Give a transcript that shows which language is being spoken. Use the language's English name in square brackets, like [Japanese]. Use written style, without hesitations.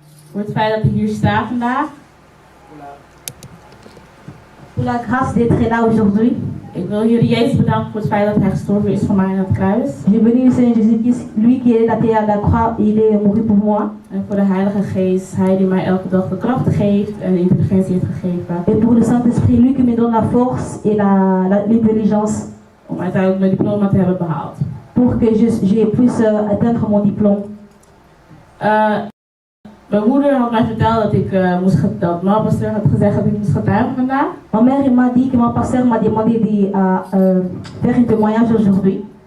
[Dutch] Voor het feit dat ik hier sta vandaag. [French] Pour la grâce d'être là aujourd'hui. [Dutch] Ik wil jullie Jezus bedanken voor het feit dat hij gestorven is voor mij aan het kruis. [French] Je bénis le Seigneur Jésus-Christ, lui qui est attaché à la croix, il est mort pour moi. [Dutch] En voor de Heilige Geest, hij die mij elke dag de kracht geeft en de intelligentie heeft gegeven. [French] Et pour le Saint-Esprit, lui qui me donne la force et l'intelligence. [Dutch] Om uiteindelijk mijn diploma te hebben behaald. [French] Pour que je puisse atteindre mon diplôme. [Dutch] Mijn moeder had mij verteld dat mijn pasteur had gezegd dat ik moest getuigen vandaag. [French] Ma mère m'a dit que mon pasteur m'a demandé de faire un témoignage aujourd'hui.